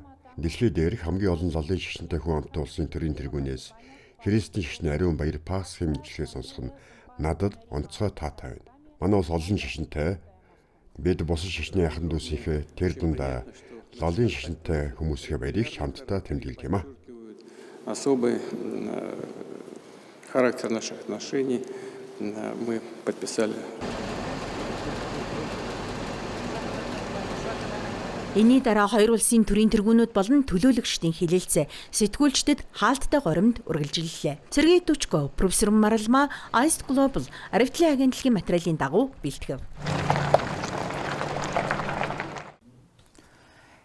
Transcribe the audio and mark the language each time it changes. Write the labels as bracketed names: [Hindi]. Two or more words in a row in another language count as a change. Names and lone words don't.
[Mongolian] Дэлхийд дээрх хамгийн олон лалын шашинтай хүн амтай улсын төрийн тэргүүнээс христийн шашны ариун баяр Пасхын мэдлэгээ сонсох нь надад онцгой таатай байна. Манай улс олон шашинтай. Бид бусад шашны ахын дүүсийнхээ тэр дундаа лалын шашинтай хүмүүсийн баярыг хамтдаа тэмдэглэдэг юм а. [Russian] Особый характер наших отношений мы подписали. [Mongolian] Энийн дараа хоёр улсын төрийн тэргүүнүүд болон төлөөлөгчдийн хилэлцээ сэтгүүлчдэд хаалттай горимд үргэлжиллээ. Сергей Тучко, профессор Маралма, Ice Global, Арвитлын агентлагийн материалын дагуу бэлтгэв.